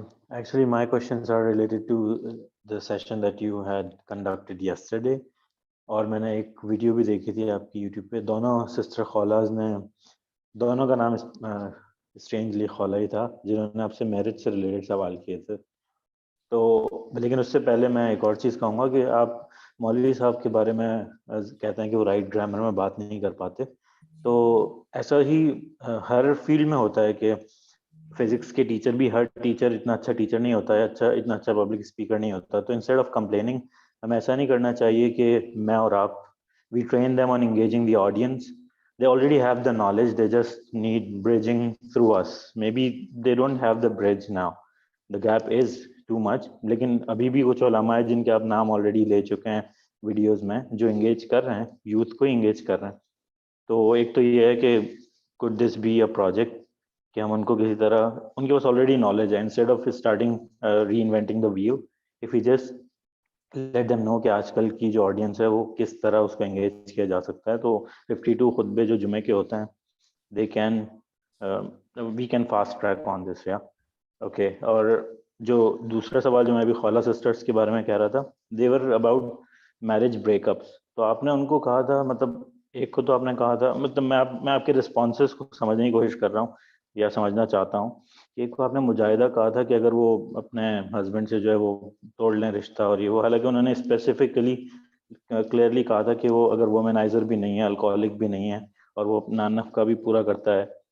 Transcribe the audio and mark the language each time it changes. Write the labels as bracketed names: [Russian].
[English] Actually, my questions are related to the session that you had conducted yesterday. [Urdu] اور میں نے ایک video بھی دیکھی تھی آپ کی یوٹیوب پہ, دونوں سسٹر خولاز نے, دونوں کا نام اسٹرینجلی خولا ہی تھا, جنہوں نے آپ سے میرج سے ریلیٹڈ سوال کیے تھے. تو لیکن اس سے پہلے میں ایک اور چیز کہوں گا کہ آپ مولوی صاحب کے بارے میں کہتے ہیں کہ وہ رائٹ گرامر میں بات نہیں کر پاتے, تو ایسا ہی ہر فیلڈ میں ہوتا ہے کہ فزکس کے ٹیچر بھی, ہر ٹیچر اتنا اچھا ٹیچر نہیں ہوتا ہے, اتنا اچھا پبلک اسپیکر نہیں ہوتا. تو [English] instead of complaining [Urdu] ہمیں ایسا نہیں کرنا چاہیے کہ میں اور آپ, [English] We train them on engaging the audience. They already have the knowledge, they just need bridging through us. Maybe they don't have the bridge now, the gap is too much. [Urdu] لیکن ابھی بھی کچھ علماء ہیں جن کے آپ نام آلریڈی لے چکے ہیں ویڈیوز میں, جو انگیج کر رہے ہیں, یوتھ کو انگیج کر رہے ہیں. تو ایک تو یہ ہے کہ [English] could this be a project [Urdu] کہ ہم ان کو کسی طرح, ان کے پاس آلریڈی نالج ہے, [English] instead of starting reinventing the wheel, if we just let them know [Urdu] کہ آج کل کی جو آڈینس ہے وہ کس طرح اس کو انگیج کیا جا سکتا ہے. تو 52 خطبے جو جمعے کے ہوتے ہیں, [English] they can we can fast track on this. yeah okay. [Urdu] اور جو دوسرا سوال جو میں ابھی خولا سسٹرز کے بارے میں کہہ رہا تھا, [English] they were about marriage break ups. [Urdu] تو آپ نے ان کو کہا تھا, مطلب ایک کو تو آپ نے کہا تھا, مطلب میں آپ کے رسپانسز کو سمجھنے کی کوشش کر رہا ہوں یا سمجھنا چاہتا ہوں, کہ ایک کو آپ نے مجاہدہ کہا تھا کہ اگر وہ اپنے ہسبینڈ سے جو ہے وہ توڑ لیں رشتہ اور یہ وہ, حالانکہ انہوں نے اسپیسیفکلی کلیئرلی کہا تھا کہ وہ اگر وومنائزر بھی نہیں ہے, الکوہولک بھی نہیں ہے, اور وہ اپنا نفقہ بھی پورا کرتا ہے.